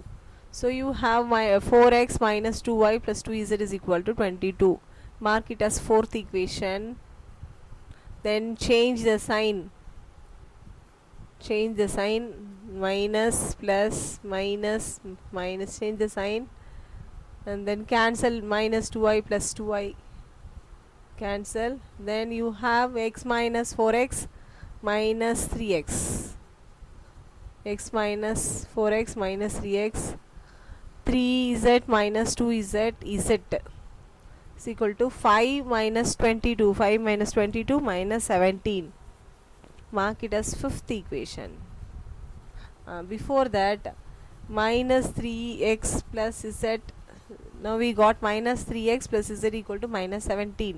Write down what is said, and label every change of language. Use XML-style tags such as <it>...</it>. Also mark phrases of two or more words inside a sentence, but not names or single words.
<en>So you have my 4x minus 2y plus 2z is equal to 22. Mark it as fourth equation. Then change the sign. Change the sign. Minus, plus, minus, minus. Change the sign. And then cancel minus 2y plus 2y. Cancel. Then you have x minus 4x minus 3x. X minus 4x minus 3x. 3z minus 2z, z is equal to 5 minus 22. 5 minus 22 minus 17. Mark it as fifth equation. Before that, minus 3x plus z. Now we got minus 3x plus z equal to minus 17.</en>